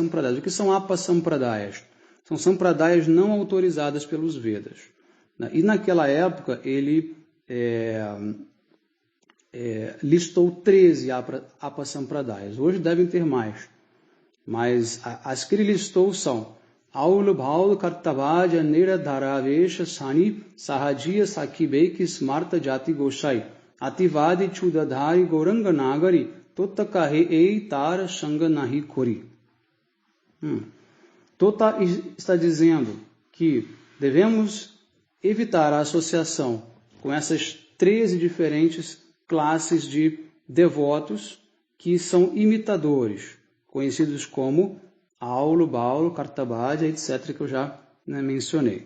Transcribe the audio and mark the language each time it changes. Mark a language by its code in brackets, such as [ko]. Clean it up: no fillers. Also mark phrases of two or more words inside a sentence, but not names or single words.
[pt] O que são apasampradayas? São sampradayas não autorizadas pelos Vedas. E naquela época ele listou 13 apasampradayas. Hoje devem ter mais. Mas as que ele listou são [bn] আউল বাউল কর্তাভজা নেড়াদরবেশ সাঁই সহজিয়া সখীভেকী স্মার্ত জাত গোসাঞি অতিবাড়ী চূড়াধারী গৌরাঙ্গ নাগরী তোতাকহে এই তেরর সঙ্গ নাহি করি. [pt] Tota está dizendo que devemos evitar a associação com essas 13 diferentes classes de devotos que são imitadores, conhecidos como Aulo, Baulo, Kartabhaja, etc., que eu já mencionei.